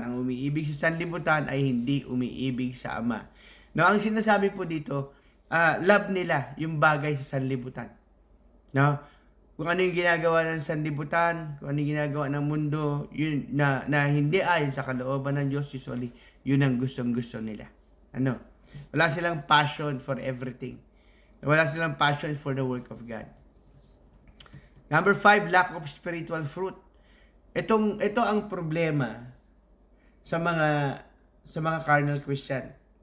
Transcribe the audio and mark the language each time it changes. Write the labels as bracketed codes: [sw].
[tl] Ang umiibig sa sanlibutan ay hindi umiibig sa Ama. No, ang sinasabi po dito, love nila yung bagay sa sanlibutan. No? Kung ano yung ginagawa ng sanlibutan, kung ano yung ginagawa ng mundo, yun na hindi ayon sa kalooban ng Diyos, usually, yun ang gustong-gusto nila. Ano? Wala silang passion for everything. Wala silang [en] passion for the work of God. Number 5, lack of spiritual fruit. [tl] Ito ang problema sa mga carnal Christian.